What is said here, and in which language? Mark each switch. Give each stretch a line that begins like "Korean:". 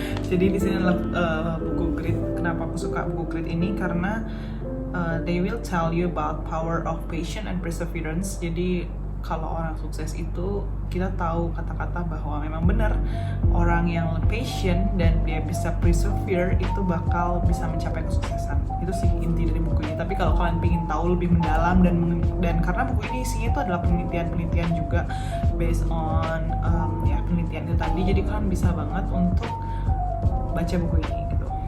Indonesian: Jadi di sini adalah buku Grit. Kenapa aku suka buku Grit ini? Karena
English: they will tell you about power of patience and perseverance.
Indonesian: Jadi kalau orang sukses itu kita tahu kata-kata bahwa memang benar orang yang patient dan dia bisa persevere itu bakal bisa mencapai kesuksesan. Itu sih inti dari buku ini. Tapi kalau kalian ingin tahu lebih mendalam dan karena buku ini isinya itu adalah penelitian juga based on penelitian itu tadi, jadi kalian bisa banget untuk baca buku ini gitu.